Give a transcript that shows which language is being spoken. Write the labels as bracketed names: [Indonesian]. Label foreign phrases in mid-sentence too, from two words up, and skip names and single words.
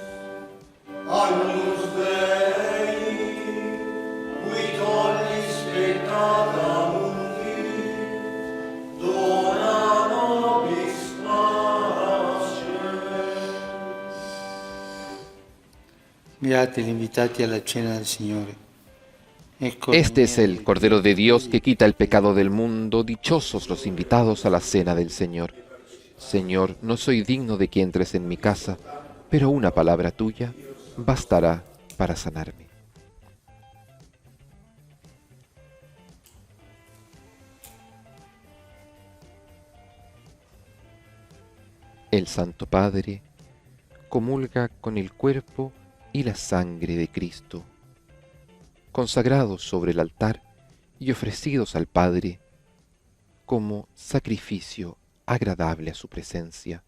[Latin] Agnus Dei, qui tollis peccata mundi, dona nobis pacem. [Italian] Beati gli invitati alla cena del Signore. Ecco [Spanish] Este es [Italian] l'agnello [Spanish] el [Italian] di [Spanish] Cordero de Dios que [Italian] Dio [Spanish] quita el pecado del mundo. Dichosos los invitados a la cena del Señor. Señor, no soy digno de que entres en mi casa, pero una palabra tuya bastará para sanarme. El Santo Padre comulga con el cuerpo y la sangre de Cristo, consagrados sobre el altar y ofrecidos al Padre como sacrificio agradable a su presencia.